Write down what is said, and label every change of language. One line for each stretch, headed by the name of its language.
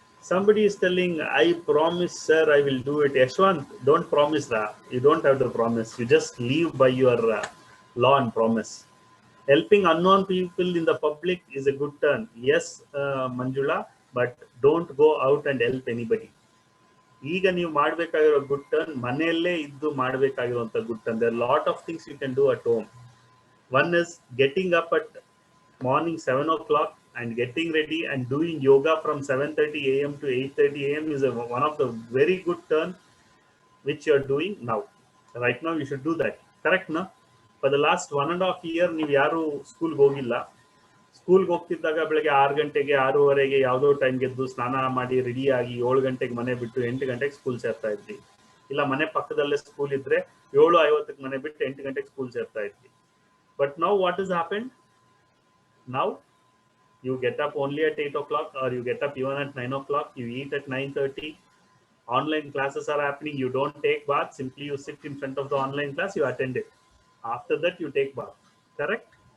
English: Somebody is telling, I promise, sir, I will do it. Yashwant, don't promise that. You don't have to promise. You just live by your law and promise. Helping unknown people in the public is a good turn. Yes, Manjula, but don't go out and help anybody.
Kannada: ಈಗ ನೀವು ಮಾಡಬೇಕಾಗಿರೋ good turn ಮನೆಯಲ್ಲೇ ಇದ್ದು ಮಾಡಬೇಕಾಗಿರುವಂತ good turn.
English: There lot of things you can do at home. One is getting up at morning 7 o'clock and getting ready and doing yoga from 7:30 a.m. to 8:30 a.m. is one of the very good turn which you are doing now. Right now you should do that. Correct, no? For the last 1.5 year
Kannada: ನೀವು ಯಾರು ಸ್ಕೂಲ್ಗೆ ಹೋಗಿಲ್ಲ. ಸ್ಕೂಲ್ಗೆ ಹೋಗ್ತಿದ್ದಾಗ ಬೆಳಗ್ಗೆ 6 ಗಂಟೆಗೆ 6:30ಗೆ ಯಾವುದೋ ಟೈಮ್ಗೆ ಎದ್ದು ಸ್ನಾನ ಮಾಡಿ ರೆಡಿ ಆಗಿ 7 ಗಂಟೆಗೆ ಮನೆ ಬಿಟ್ಟು 8 ಗಂಟೆಗೆ ಸ್ಕೂಲ್ ಸೇರ್ತಾ ಇದ್ವಿ. ಇಲ್ಲ ಮನೆ ಪಕ್ಕದಲ್ಲೇ ಸ್ಕೂಲ್ ಇದ್ರೆ 7:50ಕ್ಕೆ ಮನೆ ಬಿಟ್ಟು 8 ಗಂಟೆಗೆ ಸ್ಕೂಲ್ ಸೇರ್ತಾ ಇದ್ವಿ.
English: But now what has happened? Now you get up only at 8 o'clock, or you get up even at 9 o'clock. You eat at 9:30. Online classes are happening. You don't take bath. Simply you sit in front of the online class. You attend it. After that, you take bath. Correct?